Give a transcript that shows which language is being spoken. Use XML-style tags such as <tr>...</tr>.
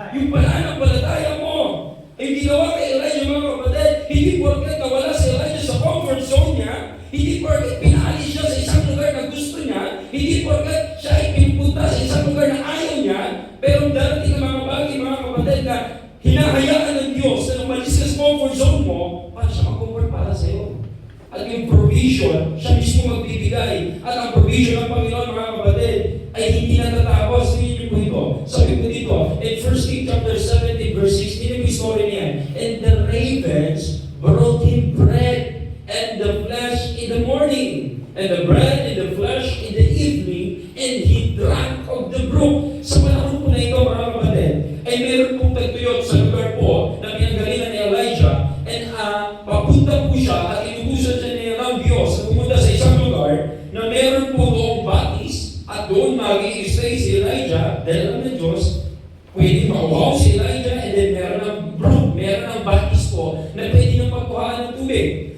<tl>Yung pananampalataya mo. Ang ginawa kay Elijah, mga kapatid, hindi porket nawala si Elijah sa comfort zone niya, hindi porket pinaalis siya sa isang lugar na gusto niya, hindi porket siya ay pinupunta sa isang lugar na ayaw niya, pero darating ang mga bagay, mga kapatid, na hinahayaan ng Diyos na umalis ka sa comfort zone mo, para siya mag-comfort para sa iyo. At yung provision, siya mismo magbibigay. At ang provision ng Panginoon, mga kapatid, ay hindi natatapos. Tingin niyo po ito. Sabi po dito, in 1 King chapter 17, verse 6, tingin yung story niya.</tl> <en>And the ravens brought him bread and the flesh in the morning, and the bread and the flesh in the evening, and he drank of the brook.</en> <tl>Sa panahon po na ito, mga kapatid, ay meron pong tagtuyot sa lugar po na pinanggalingan ni Elijah, and papunta po siya at inubusan siya ng Diyos at pumunta sa isang lugar na meron po doong batis, at doon mag-i-stay si Elijah dahil alam ng Diyos, pwede mauhaw si Elijah, and then meron ng brook, meron ng batis po na pwede nang pagkuhaan ng tubig.</tl>